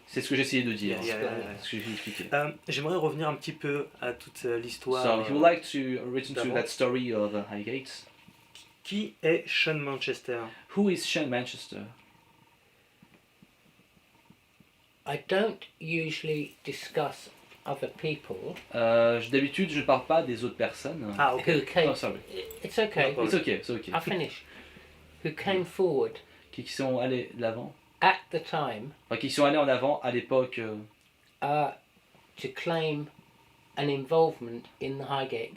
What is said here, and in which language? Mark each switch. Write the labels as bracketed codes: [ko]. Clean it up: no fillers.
[fr] C'est ce que j'essayais de dire. [en] Yeah, yeah, yeah. [fr] C'est ce que j'ai expliqué. J'aimerais revenir un petit peu à toute l'histoire. [en] So if you would like to return to [fr] d'avant. [en] that story of Highgate, [fr] Qui est Sean Manchester? [en] who is Sean Manchester? I don't usually discuss other people [fr] D'habitude, je ne parle pas des autres personnes. Ah, ok. [en] who came. Oh, sorry. It's okay. No It's okay, it's okay. I'll finish. Who came forward [fr] Qui sont allés de l'avant. [en] at the time [fr] Enfin, qui sont allés en avant à l'époque [en] to claim an involvement in the Highgate